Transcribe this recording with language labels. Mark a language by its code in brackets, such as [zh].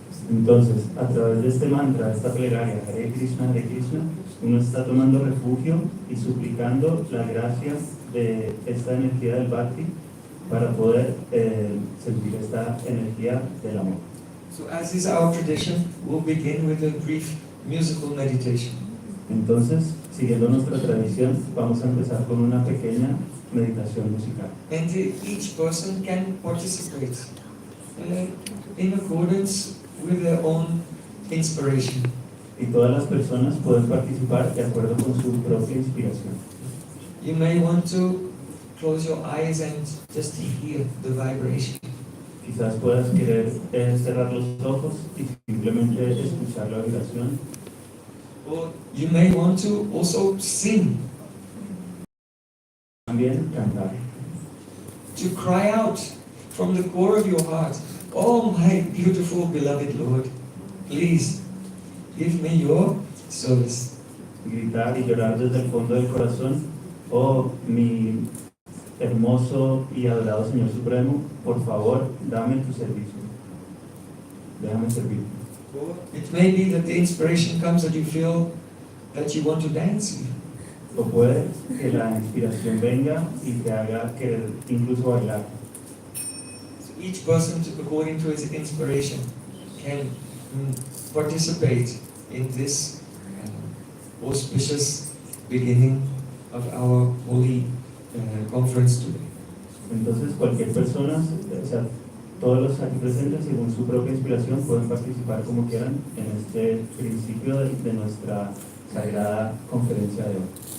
[es] Entonces, a través de este mantra, de esta plegaria, Hare Krishna, uno está tomando refugio y suplicando la gracia de esta energía del Bhakti para poder sentir esta energía del amor. [en] So as is our tradition, we'll begin with a brief musical meditation. [es] Entonces, siguiendo nuestra tradición, vamos a empezar con una pequeña meditación musical. [en] And each person can participate in accordance with their own inspiration. [es] Y todas las personas pueden participar de acuerdo con su propia inspiración. [en] You may want to close your eyes and just hear the vibration. [es] Quizás puedas querer cerrar los ojos y simplemente escuchar la vibración. [en] Or you may want to also sing, [es] También cantar. [en] to cry out from the core of your heart, "Oh my beautiful beloved Lord, please give me your service." [es] Gritar y llorar desde el fondo del corazón. Oh, mi hermoso y adorado Señor Supremo, por favor, dame tu servicio. Déjame servir. [en] Or it may be that the inspiration comes that you feel that you want to dance. [es] O puede que la inspiración venga y te haga querer incluso bailar. [en] So each person, according to his inspiration, can participate in this auspicious beginning of our holy conference today. [es] Entonces, cualquier persona, o sea, todos los aquí presentes, según su propia inspiración, pueden participar como quieran en este principio de nuestra sagrada conferencia de hoy.